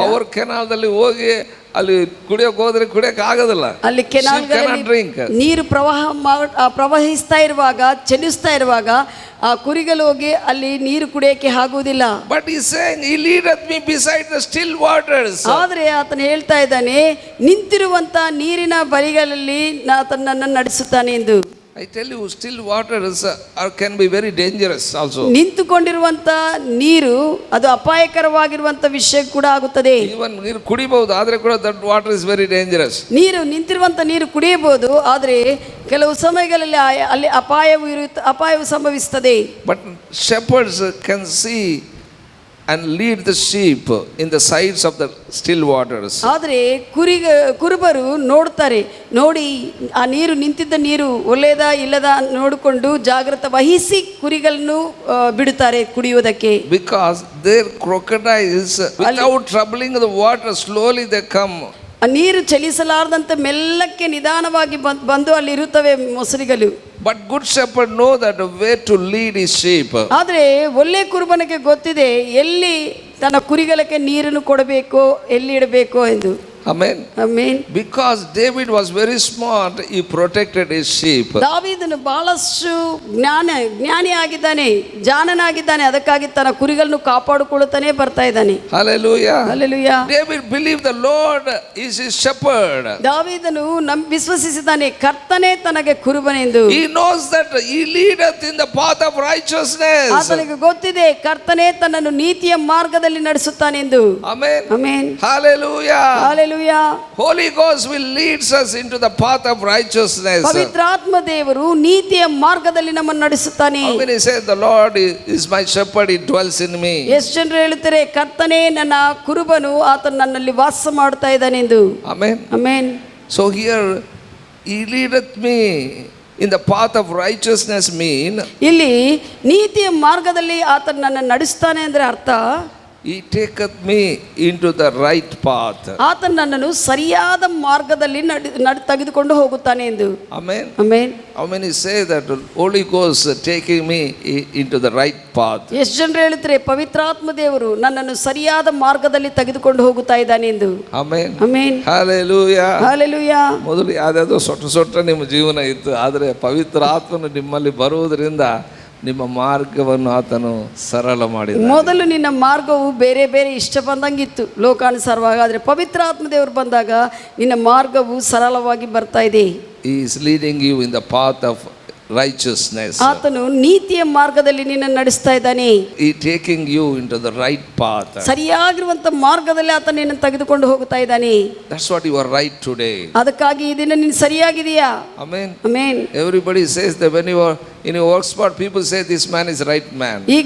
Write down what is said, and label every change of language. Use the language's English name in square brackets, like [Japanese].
[Kannada] Power ಕೆನಾಲ್ದಲ್ಲಿ ಹೋಗಿ ಅಲ್ಲಿ ಕುಡಿಯೋಕೆ ಹೋದ್ರೆ ಕುಡಿಯೋಕೆ ಆಗೋದಿಲ್ಲ. ಅಲ್ಲಿ ಕೆನಾಲ್ಗಳಲ್ಲಿ ನೀರು ಪ್ರವಹಿಸ್ತಾ ಇರುವಾಗ ಚಲಿಸ್ತಾ ಇರುವಾಗ ಆ ಕುರಿಗಳು ಹೋಗಿ ಅಲ್ಲಿ ನೀರು ಕುಡಿಯೋಕೆ ಆಗುವುದಿಲ್ಲ. [English] But he is saying, He leadeth me beside the still waters. [Kannada] ಆದರೆ ಆತನು ಹೇಳ್ತಾ ಇದ್ದಾನೆ, ನಿಂತಿರುವಂತ ನೀರಿನ ಬಳಿಗಳಲ್ಲಿ ಆತನು ನನ್ನನ್ನು ನಡೆಸುತ್ತಾನೆ ಎಂದು. [English] I tell you, still waters can be very dangerous also. [Kannada] ನಿಂತುಕೊಂಡಿರುವಂತ ನೀರು ಅದು ಅಪಾಯಕರವಾಗಿರುವಂತ ವಿಷಯ ಕೂಡ ಆಗುತ್ತದೆ. [English] Even [Kannada] ನೀರು ಕುಡಿಬಹುದು, ಆದ್ರೆ ಕೂಡ [English] that water is very dangerous. [Kannada] ನೀರು ನಿಂತಿರುವಂತ ನೀರು ಕುಡಿಯಬಹುದು, ಆದರೆ ಕೆಲವು ಸಮಯಗಳಲ್ಲಿ ಅಲ್ಲಿ ಅಪಾಯವು ಸಂಭವಿಸುತ್ತದೆ. [English] But shepherds can see and lead the sheep in the sides of the still waters. [Kannada] ಆದರೆ ಕುರುಬರು ನೋಡ್ತಾರೆ, ನೋಡಿ ಆ ನೀರು ನಿಂತಿದ್ದ ನೀರು ಒಳ್ಳೆಯದಾ ಇಲ್ಲದ ನೋಡಿಕೊಂಡು ಜಾಗ್ರತೆ ವಹಿಸಿ ಕುರಿಗಳನ್ನು ಬಿಡುತ್ತಾರೆ ಕುಡಿಯುವುದಕ್ಕೆ. [English] Because their crocodiles, without troubling the water, slowly they come. [Kannada] ಆ ನೀರು ಚಲಿಸಲಾರದಂತೆ ಮೆಲ್ಲಕ್ಕೆ ನಿಧಾನವಾಗಿ ಬಂದು ಅಲ್ಲಿ ಇರುತ್ತವೆ ಮೊಸರಿಗಳು. [English] But good shepherd know that way to lead his sheep. [Kannada] ಆದರೆ ಒಳ್ಳೆ ಕುರುಬನಿಗೆ ಗೊತ್ತಿದೆ ಎಲ್ಲಿ ತನ್ನ ಕುರಿಗಳಿಗೆ ನೀರನ್ನು ಕೊಡಬೇಕು, ಎಲ್ಲಿ ಇಡಬೇಕು ಎಂದು. [English] Amen. Amen. Because David was very smart, he protected his sheep. [Kannada] ದಾವೀದನು ಬಹಳಷ್ಟು ಜ್ಞಾನಿ ಆಗಿದ್ದಾನೆ, ಜಾಣನಾಗಿದ್ದಾನೆ, ಅದಕ್ಕಾಗಿ ತನ್ನ ಕುರಿಗಳನ್ನು ಕಾಪಾಡಿಕೊಳ್ಳುತ್ತಾನೆ ಬರ್ತಾ ಇದ್ದಾನೆ. [English] Hallelujah. Hallelujah. David believed the Lord is his shepherd. [Kannada] ದಾವೀದನು ವಿಶ್ವಸಿಸಿದ್ದಾನೆ, ಕರ್ತನೇ ತನಗೆ ಕುರುಬನೆಂದು. [English] He knows that he leadeth in the path of righteousness. [Kannada] ಆತನಿಗೆ ಗೊತ್ತಿದೆ ಕರ್ತನೇ ತನ್ನನ್ನು ನೀತಿಯ ಮಾರ್ಗದಲ್ಲಿ ನಡೆಸುತ್ತಾನೆಂದು. [English] Amen. Amen. Hallelujah. Hallelujah. Holy Ghost will leads us into the path of righteousness. [Kannada] ಪವಿತ್ರಾತ್ಮ ದೇವರು ನೀತಿಯ ಮಾರ್ಗದಲ್ಲಿ ನಮ್ಮನ್ನು ನಡೆಸುತ್ತಾನೆ. [English] How many say the Lord is my shepherd, he dwells in me? [Kannada] ಎಷ್ಟು ಜನರು ಹೇಳುತ್ತಾರೆ, ಕರ್ತನೇ ನನ್ನ ಕುರುಬನು, ಆತನು ನನ್ನಲ್ಲಿ ವಾಸ ಮಾಡ್ತಾ ಇದ್ದಾನೆಂದು. [English] Amen. Amen. So here he leadeth me in the path of righteousness mean [Kannada] ಇಲ್ಲಿ ನೀತಿಯ ಮಾರ್ಗದಲ್ಲಿ ಆತನು ನನ್ನನ್ನು ನಡೆಸ್ತಾನೆ ಅಂದ್ರೆ ಅರ್ಥ, [English] he taketh me into the right path. [Kannada] ಆತನು ನನ್ನನ್ನು ಸರಿಯಾದ ಮಾರ್ಗದಲ್ಲಿ ತೆಗೆದುಕೊಂಡು ಹೋಗುತ್ತಾನೆ ಎಂದು. [English] Amen. Amen. How many say that Holy Ghost taking me into the right path? [Kannada] ಎಷ್ಟು ಜನರು ಹೇಳುತ್ತಾರೆ, ಪವಿತ್ರಾತ್ಮ ದೇವರು ನನ್ನನ್ನು ಸರಿಯಾದ ಮಾರ್ಗದಲ್ಲಿ ತೆಗೆದುಕೊಂಡು ಹೋಗುತ್ತಾ ಇದ್ದಾನೆ ಎಂದು. [English] Amen. Amen. Hallelujah. Hallelujah. [Kannada] ಮೊದಲು ಯಾವುದಾದ್ರೂ ಸೊಟ್ಟ ನಿಮ್ಮ ಜೀವನ ಇತ್ತು, ಆದರೆ ಪವಿತ್ರ ಆತ್ಮನು ನಿಮ್ಮಲ್ಲಿ ಬರುವುದರಿಂದ ನಿಮ್ಮ ಮಾರ್ಗವನ್ನು ಆತನು ಸರಳ ಮಾಡಿದ. ಮೊದಲು ನಿನ್ನ ಮಾರ್ಗವು ಬೇರೆ ಬೇರೆ ಇಷ್ಟ ಬಂದಂಗಿತ್ತು ಲೋಕಾನುಸಾರವಾಗಿ, ಆದರೆ ಪವಿತ್ರ ಆತ್ಮದೇವರು ಬಂದಾಗ ನಿನ್ನ ಮಾರ್ಗವು ಸರಳವಾಗಿ ಬರ್ತಾ ಇದೆ. [English] He is leading you in the path of righteousness. [Kannada] ಆತನು ನೀತಿಯ ಮಾರ್ಗದಲ್ಲಿ ನಿನ್ನನ್ನು ನಡೆಸ್ತಾ ಇದ್ದಾನೆ. [English] He taking you into the right path. [Kannada] ಸರಿಯಾಗಿರುವಂತ ಮಾರ್ಗದಲ್ಲಿ ಆತ ನಿನ್ನನ್ನು ತೆಗೆದುಕೊಂಡು ಹೋಗ್ತಾ ಇದ್ದಾನೆ. [English] That's what you are right today. [Kannada] ಅದಕ್ಕಾಗಿ ಈ ದಿನ ನೀನು ಸರಿಯಾಗಿದೆಯಾ? [English] Amen. Amen. Everybody says that when you are in your work spot, people say this man is right man.